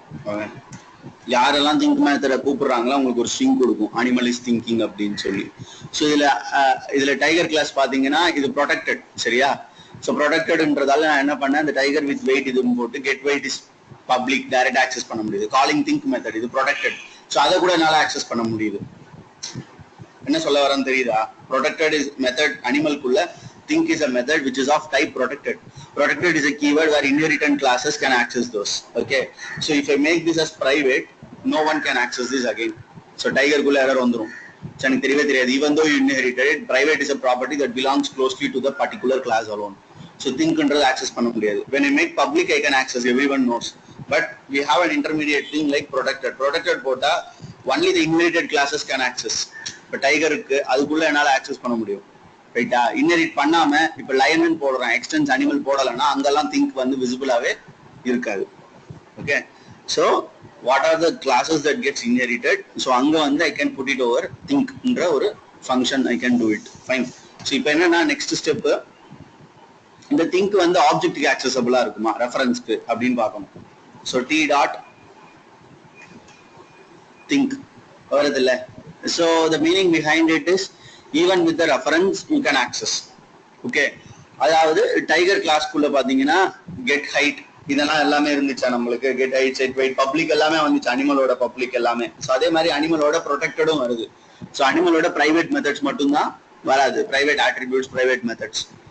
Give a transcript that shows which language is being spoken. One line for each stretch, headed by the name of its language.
Tamil: Okay, யாரெல்லாம் think மெத்தடை கூப்பிடுறாங்களோ உங்களுக்கு ஒரு ஸ்ட்ரிங் கொடுக்கும், அனிமல் இஸ் திங்கிங் அப்படின்னு சொல்லி. ஸோ இதுல டைகர் கிளாஸ் பாத்தீங்கன்னா இது ப்ரொடெக்டட். சரியா? ஸோ ப்ரொடெக்டட்ன்றதால நான் என்ன பண்ணேன், இந்த டைகர் வித் வெயிட் இதுன்னு போட்டு get wait is public, direct access பண்ண முடியுது. காலிங் திங்க் மெத்தட் இது ப்ரொடெக்டட், ஸோ அதை கூட என்னால் ஆக்சஸ் பண்ண முடியுது. என்ன சொல்ல வரேன்னு தெரியுதா? Protected is method அனிமல்குள்ள,
English: think is a method which is of type protected. Protected is a keyword where inheritance classes can access those. Okay, so if I make this as private, no one can access this again. So
Tamil: tiger குள்ள error வந்துரும். எனக்கு தெரியவே தெரியாது.
English: Even though you inherited it, private is a property that belongs closely to the particular class alone.
Tamil: So thinkன்றது access பண்ண முடியாது.
English: When I make public, I can access, everyone knows. But we have an intermediate thing like protected. Protected போட்டா only the inherited classes can access.
Tamil: இப்போ டைகருக்கு அதுக்குள்ள என்னால access பண்ண முடியும். ரைட்டா? Inherit பண்ணாம இப்ப லயன் போடுறேன், எக்ஸ்டென்ஸ் அனிமல் போடலைன்னா அங்கெல்லாம் திங்க் வந்து விசிபிளாவே இருக்காது.
English: Okay, so what are the classes that gets inherited? So
Tamil: அங்க வந்து
English: I can put it over திங்க்ன்ற ஒரு function, I can do it. Fine.
Tamil: So இப்போ என்னன்னா நெக்ஸ்ட் ஸ்டெப், இந்த திங்க் வந்து ஆப்ஜெக்ட்டுக்கு ஆக்சசபிளா இருக்குமா ரெஃபரன்ஸ்க்கு அப்படின்னு பார்க்கணும். ஸோ டி டாட் திங்க் வருது இல்லை?
English: So the meaning behind it is even with the reference you can access.
Tamil: Okay, அதாவது டைகர் கிளாஸ்க்குள்ள பாத்தீங்கன்னா கெட் ஹைட் இதெல்லாம் எல்லாமே இருந்துச்சா நம்மளுக்கு, get height, set wait, public எல்லாமே வந்துச்சு, அனிமலோட பப்ளிக் எல்லாமே. ஸோ அதே மாதிரி அனிமலோட ப்ரொடெக்டடும் வருது. ஸோ அனிமலோட பிரைவேட் மெத்தட்ஸ் மட்டும்தான் வராது, பிரைவேட் ஆட்ரிபியூட்ஸ், பிரைவேட் மெத்தட்ஸ்.